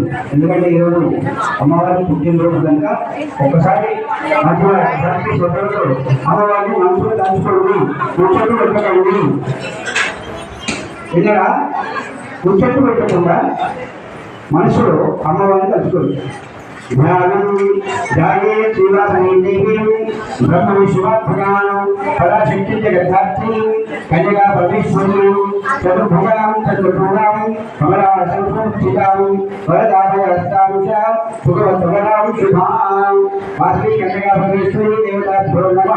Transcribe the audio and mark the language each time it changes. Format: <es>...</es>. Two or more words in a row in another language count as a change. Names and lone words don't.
<te>ఎందుకంటే ఈరోజు అమ్మవారిని పుట్టినరోజు కనుక ఒక్కసారి భక్తి శ్రద్ధలతో అమ్మవారిని మనసులో తలుచుకోండి. ముచ్చట్లు పెట్టకండి. విన్నారా? ముచ్చట్లు పెట్టకుండా మనసులో అమ్మవారిని తలుచుకోండి.</te> <sa>ध्यानं ध्याये शिवासनेदेवीं ब्रह्मविश्वात्मकां पराशक्ति जगद्धात्रीं कन्यका परमेश्वरीं चतुर्भुजां चतुर्भुजां कमलासंस्थितां वरदाभयहस्तां च सुखवत्वरां शुभां वासवी कन्यका परमेश्वरी देवताभ्यो नमः।</sa>